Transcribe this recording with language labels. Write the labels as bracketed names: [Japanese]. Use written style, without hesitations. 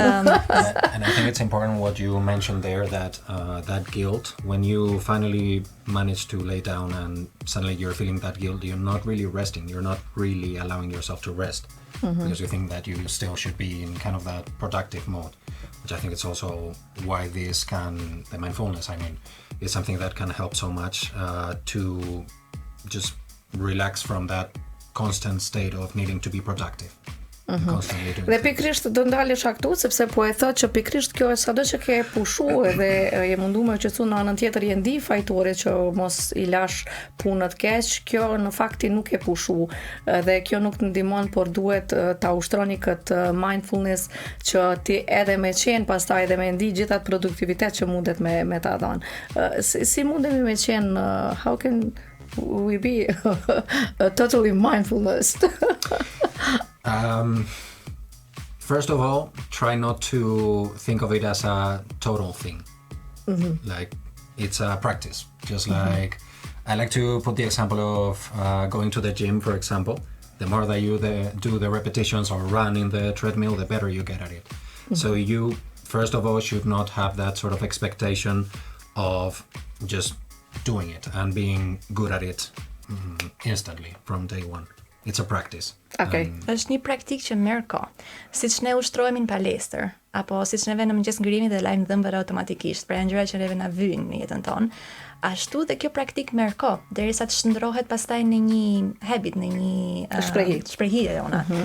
[English] And I think it's important what you mentioned there, that that guilt, when you finally manage to lay down and suddenly you're feeling that guilt, you're not really resting, you're not really allowing yourself to rest, because you think that you still should be in kind of that productive mode, which I think it's also why the mindfulness, I mean, is something that can help so much to just relax from that constant state of needing to be productive. [Albanian] Dhe pikrisht do ndalesha këtu sepse po e thot që pikrisht kjo sado që ke pushu edhe je mundu me qetësu në anën tjetër je ndi fajtore që mos i lash punët keq, kjo në fakti nuk e pushu dhe kjo nuk të ndihmon, por duhet ta ushtroni këtë mindfulness që ti edhe me qenë pastaj edhe me ndi gjithat produktivitet që mundet me ta dhënë. Si mundemi me qenë, [English] how can we be totally mindfulness? First of all, try not to think of it as a total thing. Like, it's a practice. Just like, I like to put the example of going to the gym, for example. The more that you do the repetitions or run in the treadmill, the better you get at it. So you, first of all, should not have that sort of expectation of just doing it and being good at it instantly from day one. It's a practice. Okay. [Albanian] Është një praktikë që merr kohë. Siç ne ushtrohemi në palestër, apo siç neve në mëngjes ngrihemi dhe lajm dhëmbët automatikisht, pra janë gjëra që neve na vyjnë në jetën tonë. Ashtu dhe kjo praktikë merr kohë, derisa të shndrohet pastaj në një habit, në një shprehje jona.